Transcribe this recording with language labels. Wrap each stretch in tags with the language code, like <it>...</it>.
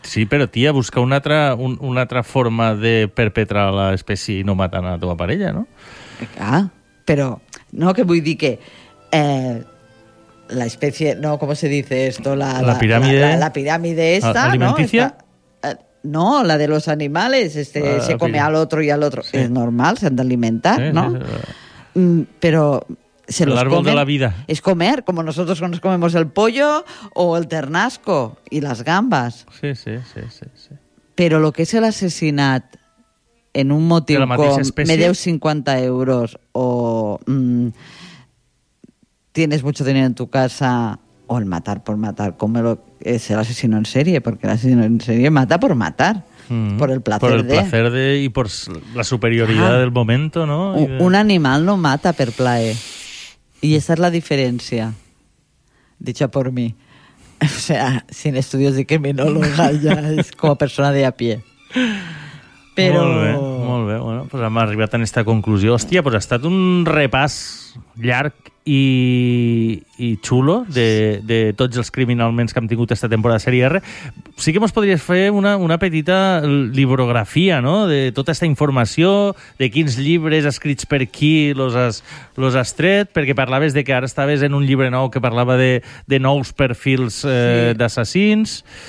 <ca>Sí, però tia, busca una altra forma de perpetrar l'espècie i no matar a la teva parella, no? Ah, però no, que vull dir que la espècie, no, com</ca> <es>se dice esto?</es> <ca>La piràmide? La piràmide esta, no?</ca> <es>Alimenticia? No, la de los animales, se come al otro y al otro. Sí.</es> <ca>És normal, s'han d'alimentar, sí, no? Sí, però...</ca> <es>L'árbol de la vida. Es comer, como nosotros nos comemos el pollo o el ternasco y las gambas. Sí, sí, sí, sí, sí. Pero lo que es el</es> <ca>asesinat en un motiu com me deu</ca> <es>50 euros o tienes mucho dinero en tu casa o el matar por matar, como es el asesino en serie, porque el asesino en serie mata por matar. Mm-hmm. Por el placer por el de... placer de y por la superioridad del momento, ¿no?</es> <ca>Un animal no mata per plaer.</ca> <es>Y esa es la diferencia, dicha por mí. O sea, sin estudios de criminóloga, ya es como persona de a pie. Pero...</es> <ca>Molt bé,</ca> <es>bueno, pues</es> <ca>hem arribat a esta conclusió. Hòstia, pues ha estat un repàs llarg i xulo de tots els criminalments que hem tingut esta temporada de Sèrie R. Sí que mos podries fer una petita librografia, no?, de tota esta informació, de quins llibres escrits per qui los has tret, perquè parlaves de que ara estaves en un llibre nou que parlava de nous perfils sí. D'assassins...</ca>